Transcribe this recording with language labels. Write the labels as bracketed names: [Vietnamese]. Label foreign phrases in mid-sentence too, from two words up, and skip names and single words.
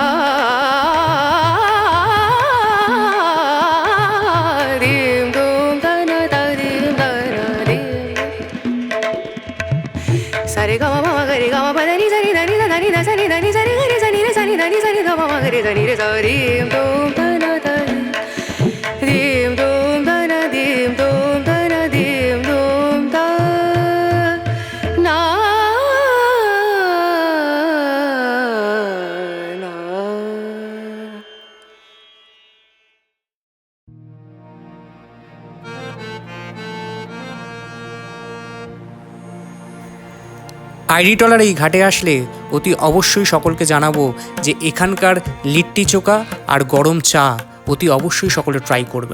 [Bangla] सारे गा मा गा रे गा मा पा दा नि सा नि दा नि दा नि दा सा नि दा नि सा रे गा रे सा नि रे सा नि दा नि सा नि दा मा गा रे दा नि रे सा रीम दोम दा ना दा रीम दोम दा ना दीम दोम दा ना दीम दोम दा ना ना। আইরিটলার এই ঘাটে আসলে অতি অবশ্যই সকলকে জানাবো যে এখানকার লিট্টি চোখা আর গরম চা অতি অবশ্যই সকলে ট্রাই করবেন।